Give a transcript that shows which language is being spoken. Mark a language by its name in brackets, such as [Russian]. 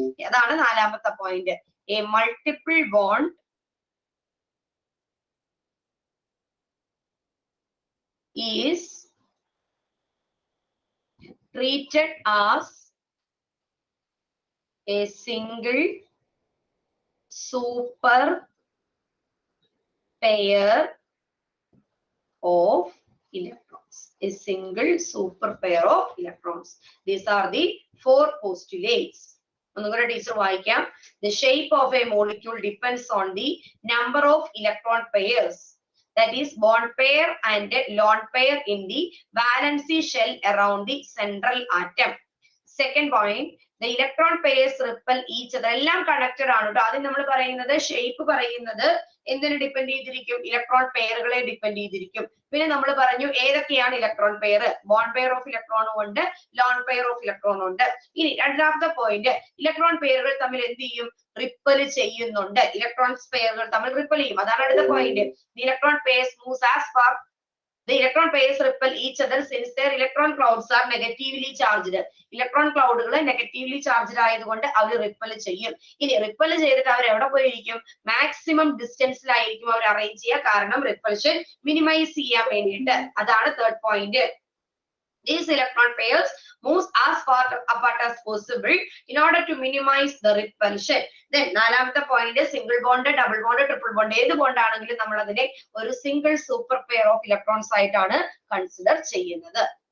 [Malayalam] അതാണ് നാലാമത്തെ point. [English] A multiple bond is treated as a single super pair of electrons. A single super pair of electrons. These are the four postulates. [Malayalam] ഒന്നുകൂടെ teacher വായിക്കാം. [English] The shape of a molecule depends on the number of electron pairs, that is bond pair and lone pair in the valency shell around the central atom. Second point, the electron pairs repel each other. [Malayalam] എല്ലാം connected ആണ് കേട്ടോ. ആദ്യം നമ്മൾ പറയുന്നത് shape പറയുന്നത് എന്തിനെ depend ചെയ്തിരിക്കും? Electron പെയറുകളെ depend ചെയ്തിരിക്കും. പിന്നെ നമ്മൾ പറഞ്ഞു ഏതൊക്കെയാണ് electron pair? Bond pair of ഇലക്ട്രോണും ഉണ്ട്, ലോൺ പെയർ ഓഫ് ഇലക്ട്രോണും ഉണ്ട്. ഇനി രണ്ടാമത്തെ പോയിന്റ്, ഇലക്ട്രോൺ പെയറുകൾ തമ്മിൽ എന്ത് ചെയ്യും? റിപ്പൽ ചെയ്യുന്നുണ്ട്. ഇലക്ട്രോൺസ് പെയറുകൾ തമ്മിൽ റിപ്പൽ ചെയ്യും. അതാണ് അടുത്ത point. [English] Electron pairs moves as far the electron pairs repel each other since their electron clouds are negatively charged. [Malayalam] Electron ക്ലൗഡുകൾ negatively charged ആയതുകൊണ്ട് അവർ റിപ്പൽ ചെയ്യും. ഇനി റിപ്പൽ ചെയ്തിട്ട് അവർ എവിടെ പോയിരിക്കും? മാക്സിമം ഡിസ്റ്റൻസിലായിരിക്കും അവർ അറേഞ്ച് ചെയ്യുക, കാരണം റിപ്പൽഷൻ മിനിമൈസ് ചെയ്യാൻ വേണ്ടിയിട്ട്. അതാണ് third point. [English] These electron pairs moves as far apart as possible in order to minimize the repulsion. [Malayalam] Then നാലാമത്തെ point single bond, double bond, triple bond ഏത് bond ആണെങ്കിലും നമ്മൾ അതിനെ ഒരു single super pair of electrons ആയിട്ടാണ് consider ചെയ്യുന്നത്.